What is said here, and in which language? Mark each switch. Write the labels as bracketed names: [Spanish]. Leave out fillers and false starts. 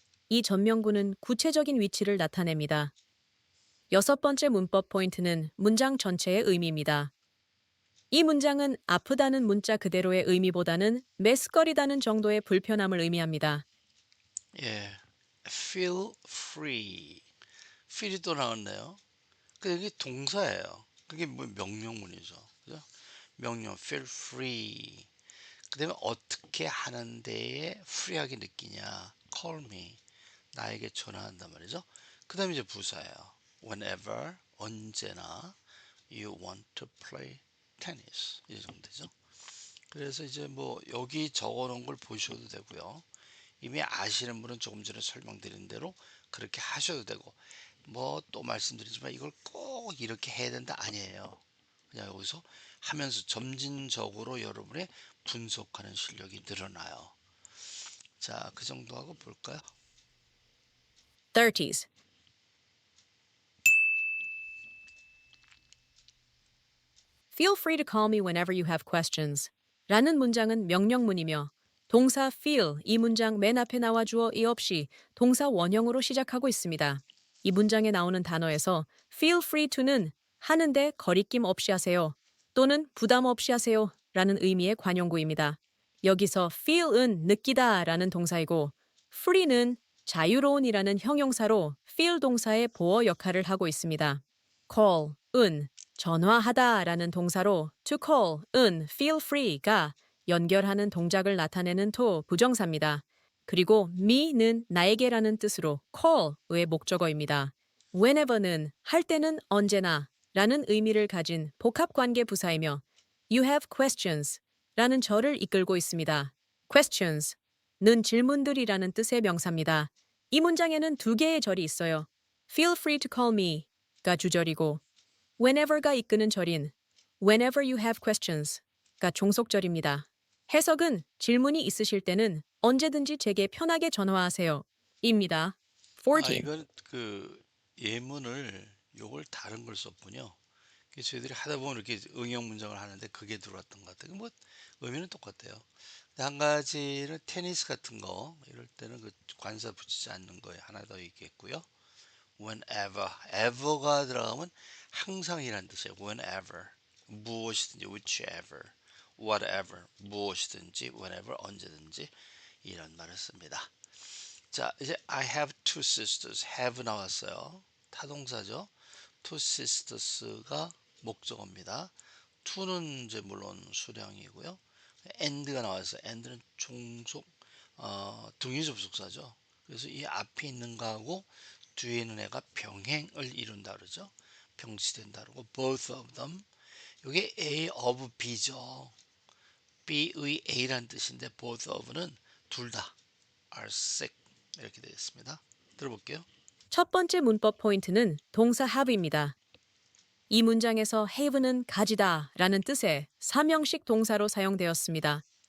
[Korean] 이 전명구는 구체적인 위치를 나타냅니다. 여섯 번째 문법 포인트는 문장 전체의 의미입니다. 이 문장은 아프다는 문자 그대로의 의미보다는 메스꺼리다는 정도의 불편함을 의미합니다. 예, [English] feel free. [Korean] feel이 또 나왔네요. 그 여기 동사예요. 그게 뭐 명령문이죠. 그죠? 명령 [English] feel free. [Korean] 그다음에 어떻게 하는 데에 프리하게 느끼냐? [English] call me. [Korean] 나에게 전화한단 말이죠. 그다음에 이제 부사예요. [English] whenever [Korean] 언제나 [English] you want to play tennis [Korean] 이 정도죠. 그래서 이제 뭐 여기 적어 놓은 걸 보셔도 되고요. 이미 아시는 분은 조금 전에 설명드린 대로 그렇게 하셔도 되고 뭐 또 말씀드리지만 이걸 꼭 이렇게 해야 된다 아니에요. 그냥 여기서 하면서 점진적으로 여러분의 분석하는 실력이 늘어나요. 자, 그 정도 하고 볼까요? 30s. [English] Feel free to call me whenever you have questions. [Korean] 라는 문장은 명령문이며 동사 feel 이 문장 맨 앞에 나와 주어 이 없이 동사 원형으로 시작하고 있습니다. 이 문장에 나오는 단어에서 [English] feel free to [Korean] 는 하는데 거리낌 없이 하세요 또는 부담 없이 하세요 라는 의미의 관용구입니다. 여기서 feel은 느끼다 라는 동사이고 free는 자유로운이라는 형용사로 feel 동사의 보어 역할을 하고 있습니다. call은 전화하다 라는 동사로 to call은 feel free가 연결하는 동작을 나타내는 to 부정사입니다. 그리고 me는 나에게라는 뜻으로 call의 목적어입니다. whenever는 할 때는 언제나 라는 의미를 가진 복합관계 부사이며 [English] you have questions [Korean] 라는 절을 이끌고 있습니다. questions는 질문들이라는 뜻의 명사입니다. 이 문장에는 두 개의 절이 있어요. [English] feel free to call me [Korean] 가 주절이고 whenever가 이끄는 절인 [English] whenever you have questions [Korean] 가 종속절입니다. 해석은 질문이 있으실 때는 언제든지 제게 편하게 전화하세요. 입니다. 아, 14. 이건 그 예문을 요걸 다른 걸 썼군요. 그래서 저희들이 하다 보면 이렇게 응용 문장을 하는데 그게 들어왔던 것 같아요. 뭐 의미는 똑같아요. 근데 한 가지는 테니스 같은 거 이럴 때는 그 관사 붙이지 않는 거에 하나 더 있겠고요. whenever, ever가 들어가면 항상이란 뜻이에요. whenever, 무엇이든지, whichever, whatever, 무엇이든지, whenever, 언제든지 이런 말을 씁니다. 자, 이제 [English] I have two sisters. [Korean] have 나왔어요. 타동사죠. [English] two sisters [Korean] 가 목적어입니다. to는 이제 물론 수량이고요. and가 나왔어요. and는 종속 등위 접속사죠. 그래서 이 앞에 있는 거하고 뒤에 있는 애가 병행을 이룬다 그러죠. 병치된다 그러고 [English] both of them. [Korean] 이게 A of B죠. B의 A란 뜻인데 [English] both of [Korean] 는 둘 다 [English] are sick [Korean] 이렇게 되어 있습니다. 들어볼게요. 첫 번째 문법 포인트는 동사 have입니다. 이 문장에서 have는 가지다 라는 뜻의 사명식 동사로 사용되었습니다.